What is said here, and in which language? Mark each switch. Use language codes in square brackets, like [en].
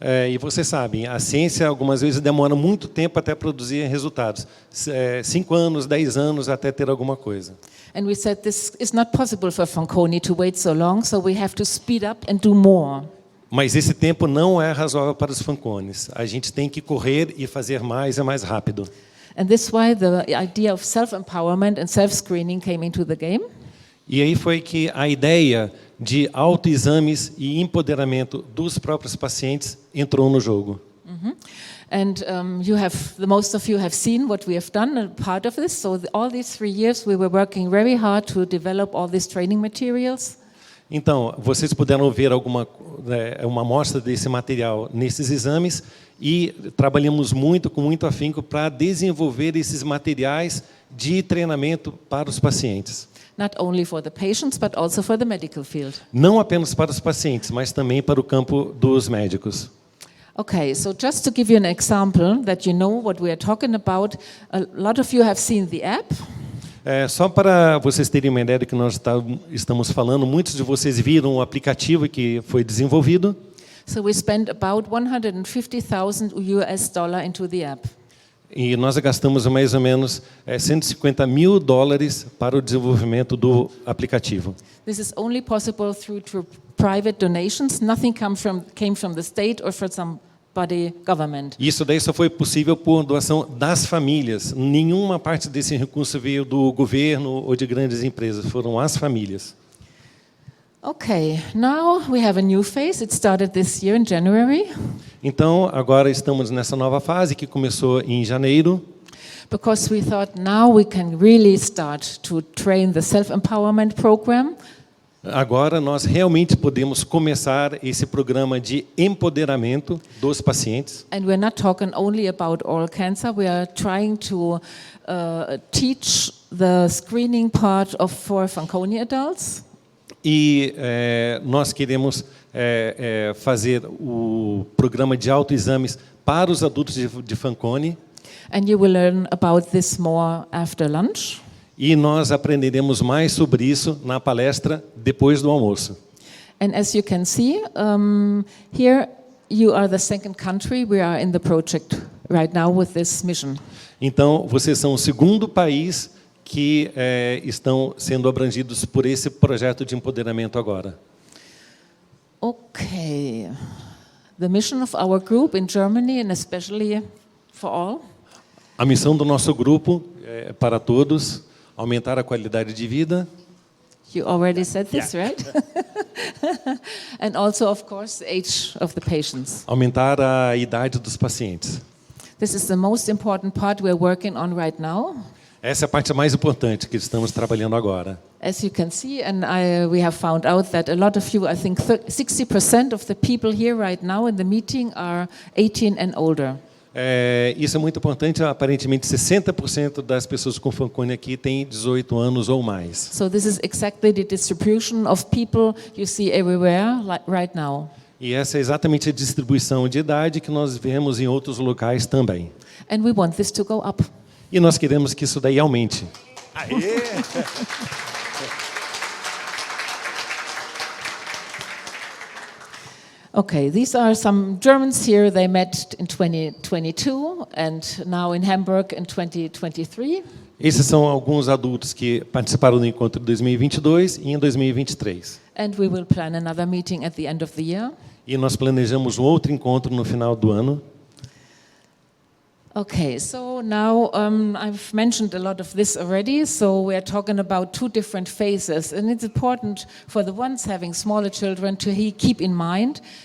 [pt] E vocês sabem, a ciência algumas vezes demora muito tempo até produzir resultados. 5 anos, 10 anos até ter alguma coisa. [en] And we said this is not possible for Fanconi to wait so long, so we have to speed up and do more. [pt] Mas esse tempo não é razoável para os Fanconis. A gente tem que correr e fazer mais e mais rápido. [en] And this is why the idea of self-empowerment and self-screening came into the game. [pt] E aí foi que a ideia de autoexames e empoderamento dos próprios pacientes entrou no jogo. [en] And most of you have seen what we have done, a part of this. So all these 3 years we were working very hard to develop all these training materials. [pt] Então, vocês puderam ver uma amostra desse material nesses exames e trabalhamos com muito afinco para desenvolver esses materiais de treinamento para os pacientes. [en] Not only for the patients, but also for the medical field. [pt] Não apenas para os pacientes, mas também para o campo dos médicos. [en] Okay, so just to give you an example that you know what we are talking about, a lot of you have seen the app. [pt] Só para vocês terem uma ideia do que nós estamos falando, muitos de vocês viram o aplicativo que foi desenvolvido. [en] So we spent about $150,000 into the app. [pt] E nós gastamos mais ou menos $150 mil para o desenvolvimento do aplicativo. [en] This is only possible through private donations. Nothing came from the state or from somebody government. [pt] Isso daí só foi possível por doação das famílias. Nenhuma parte desse recurso veio do governo ou de grandes empresas, foram as famílias. [en] Okay, now we have a new phase. It started this year in January. [pt] Então, agora estamos nessa nova fase que começou em janeiro. [en] Because we thought now we can really start to train the self-empowerment program. [pt] Agora nós realmente podemos começar esse programa de empoderamento dos pacientes. [en] And we're not talking only about oral cancer. We are trying to teach the screening part for Fanconi adults. [pt] E nós queremos fazer o programa de autoexames para os adultos de Fanconi. [en] And you will learn about this more after lunch. [pt] E nós aprenderemos mais sobre isso na palestra depois do almoço. [en] And as you can see, here you are the second country we are in the project right now with this mission. [pt] Então, vocês são o segundo país que estão sendo abrangidos por esse projeto de empoderamento agora. [en] Okay. The mission of our group in Germany, and especially for all. [pt] A missão do nosso grupo é para todos, aumentar a qualidade de vida. [en] You already said this, right? And also, of course, the age of the patients. [pt] Aumentar a idade dos pacientes. [en] This is the most important part we are working on right now. [pt] Essa é a parte mais importante que estamos trabalhando agora. [en] As you can see, and we have found out that a lot of you, I think 60% of the people here right now in the meeting are 18 and older. [pt] Isso é muito importante. Aparentemente, 60% das pessoas com Fanconi aqui têm 18 anos ou mais. [en] So this is exactly the distribution of people you see everywhere right now. [pt] E essa é exatamente a distribuição de idade que nós vemos em outros locais também. [en] And we want this to go up. [pt] E nós queremos que isso daí aumente. Aê! [en] Okay, these are some Germans here. They met in 2022 and now in Hamburg in 2023. [pt] Esses são alguns adultos que participaram do encontro de 2022 e em 2023. [en] And we will plan another meeting at the end of the year. [pt] E nós planejamos um outro encontro no final do ano. [en] Okay, so now I've mentioned a lot of this already, so we are talking about two different phases, and it's important for the ones having smaller children to keep in mind.